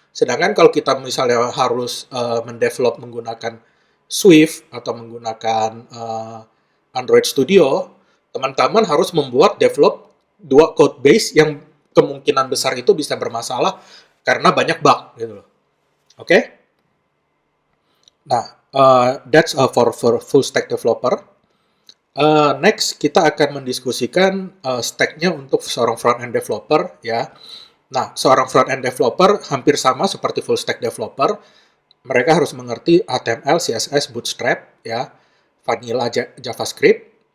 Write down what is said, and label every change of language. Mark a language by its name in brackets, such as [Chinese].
[Indonesian] Sedangkan kalau kita misalnya harus mendevelop menggunakan Swift atau menggunakan Android Studio, teman-teman harus membuat develop dua code base yang kemungkinan besar itu bisa bermasalah karena banyak bug gitu loh. Oke? Okay? [English] Nah, that's for full stack developer. [Indonesian] Next, kita akan mendiskusikan stack-nya untuk seorang front-end developer ya. Nah, seorang front-end developer hampir sama seperti full stack developer. Mereka harus mengerti HTML, CSS, Bootstrap ya, vanilla JavaScript.